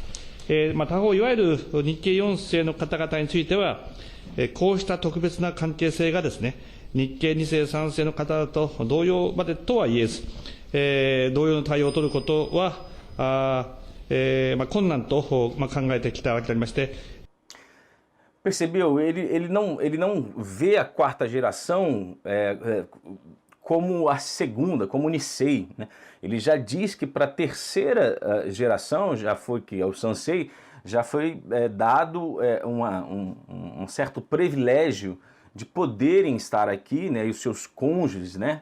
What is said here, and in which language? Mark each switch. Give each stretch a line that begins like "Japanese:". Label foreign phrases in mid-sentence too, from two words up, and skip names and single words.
Japanese: 他方、いわゆる日系4世の方々については、こうした特別な関係性がですね、日系2世3世の方々と同様までとは言えず、同様の対応を取ることは困難と考えてきたわけでありまして、
Portuguese: Percebeu? Ele não vê a quarta geração como a segunda, como o Nisei, né? Ele já diz que para a terceira geração, já foi que é o Sansei, já foi dado um certo privilégio de poderem estar aqui, né, e os seus cônjuges, né?